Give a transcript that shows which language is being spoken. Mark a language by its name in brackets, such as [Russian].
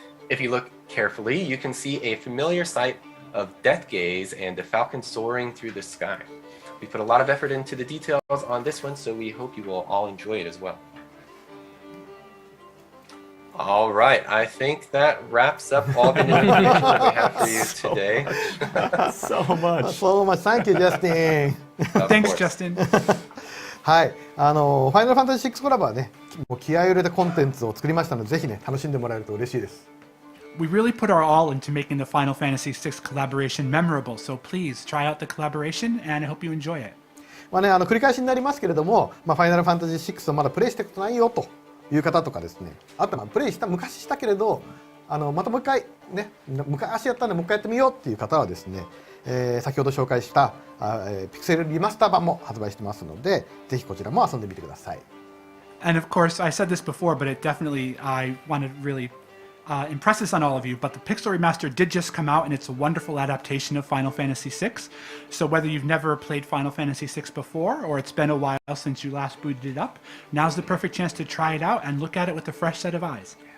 [English] If you look carefully, you can see a familiar sight of Death Gaze and the falcon soaring through the sky. We put a lot of effort into the details on this one, so we hope you will all enjoy it as well. All right, I think that wraps up all the information that we have for you today. So much. So much. Thank you, Justin. Thanks, Justin. [Japanese] はい、ファイナルファンタジー6コラボはね、もう気合い入れたコンテンツを作りましたので、ぜひね、楽しんでもらえると嬉しいです。 [English] We really put our all into making the Final Fantasy VI collaboration memorable, so please try out the collaboration and I hope you enjoy it. [Japanese] 繰り返しになりますけれども、ファイナルファンタジー6をまだプレイしたことないよという方とかですね、あとプレイした昔したけれどまたもう一回ね、昔やったんでもう一回やってみようっていう方はですね、先ほど紹介したピクセルリマスター版も発売してますので、ぜひこちらも遊んでみてください。 [English] And of course, I said this before, but it definitely, I want to really impress this on all of you, but the Pixel Remaster did just come out and it's a wonderful adaptation of Final Fantasy VI. So whether you've never played Final Fantasy VI before or it's been a while since you last booted it up, now's the perfect chance to try it out and look at it with a fresh set of eyes.